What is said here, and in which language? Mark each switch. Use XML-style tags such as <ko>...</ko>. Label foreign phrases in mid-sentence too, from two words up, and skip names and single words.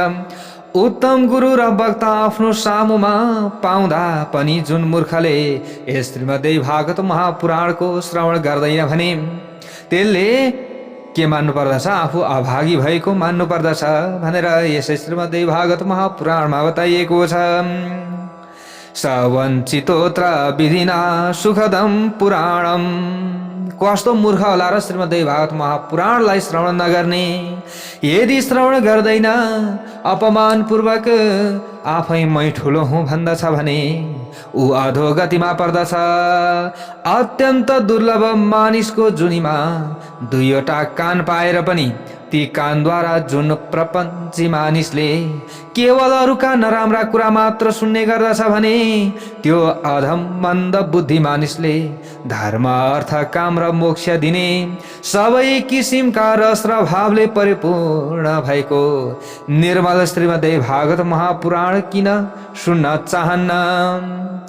<ne>उत्तम गुरु र वक्ता आफ्नो सामुमा पाउँदा पनि जुन मूर्खले यस श्रीमद्देवी भागवत महापुराणको श्रवण गर्दैन भने त्यसले के मान्नु पर्दछ? आफू अभागी भएको मान्नु पर्दछ भनेर यसै श्रीमद्देवी भागवत महापुराणमा बताइएको छ।</ne> <sa>सवञ्चितोत्र विधिना सुखदम पुराणम।</sa> <ne>कस्तो मूर्ख होला र श्रीमद्देवी भागवत महापुराणलाई श्रवण नगर्ने? यदि श्रवण गर्दैन, अपमान पूर्वक आफै मै ठुलो हुँ भन्दछ भने ऊ अधोगतिमा पर्दछ। अत्यन्त दुर्लभ मानिसको जुनीमा दुईवटा कान पाएर पनि ती कानद्वारा जुन प्रपञ्ची मानिसले केवल अरूका नराम्रा कुरा मात्र सुन्ने गर्दछ भने त्यो अधम मन्द बुद्धि मानिसले धर्म, अर्थ, काम र मोक्ष दिने सबै किसिमका रस र भावले परिपूर्ण भएको निर्मल श्रीमद्देवी भागवत महापुराण किन सुन्न चाहन्न?</ne>